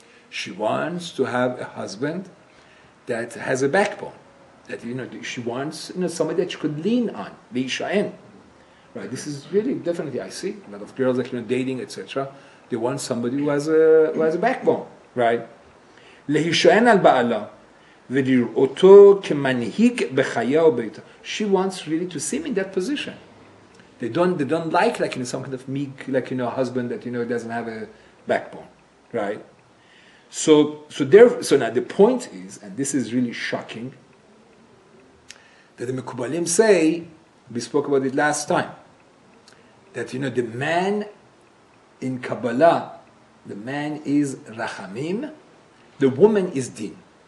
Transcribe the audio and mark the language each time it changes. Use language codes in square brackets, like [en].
[en] She wants to have a husband that has a backbone. That she wants somebody that she could lean on. Right? This is really definitely, I see a lot of girls dating, etc. They want somebody who has a backbone. Right? [he] להישען על בעלה ולראותו כמנהיג בחייה וביתה. [en] She wants really to see him in that position. They don't like some kind of meek, a husband that doesn't have a backbone, right? So now the point is, and this is really shocking, that the Mekubalim say, we spoke about it last time, that the man in Kabbalah, the man is Rachamim, the woman is Din.